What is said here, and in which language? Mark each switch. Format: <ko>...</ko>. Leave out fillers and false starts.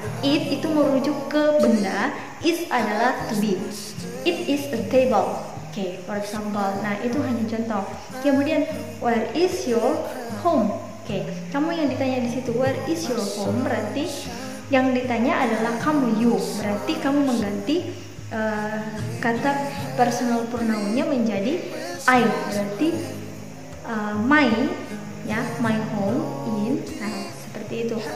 <id>It itu merujuk ke benda, is adalah to be.</id> <en>It is a table. Oke, for example.</en> <id>Nah, itu hanya contoh. Kemudian,</id> <en>where is your home?</en> <id>Oke, kamu yang ditanya di situ</id> <en>where is your home,</en> <id>berarti yang ditanya adalah kamu, you. Berarti kamu mengganti kata personal pronounnya menjadi I. Berarti my, ya,</id> <en>my home in.</en> <id>Nah, seperti itu.</id>